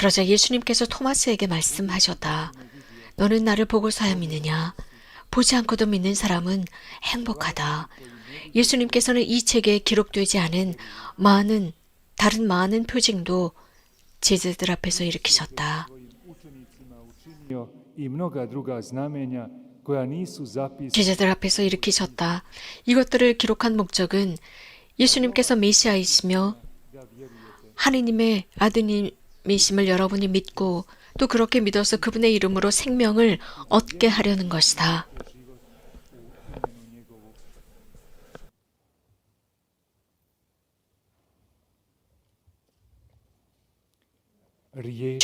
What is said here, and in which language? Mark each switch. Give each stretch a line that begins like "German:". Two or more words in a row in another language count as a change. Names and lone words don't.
Korean: 그러자 예수님께서 토마스에게 말씀하셨다. 너는 나를 보고서야 믿느냐? 보지 않고도 믿는 사람은 행복하다. 예수님께서는 이 책에 기록되지 않은 다른 많은 표징도 제자들 앞에서 일으키셨다.
Croatian: učenicima učinio i mnoga druga znamenja koja nisu zapisana
Korean: 제자들 앞에서 일으키셨다. 이것들을 기록한 목적은 예수님께서 메시아이시며 하느님의 아드님이심을 여러분이 믿고 또 그렇게 믿어서 그분의 이름으로 생명을 얻게 하려는 것이다.
Croatian: riječ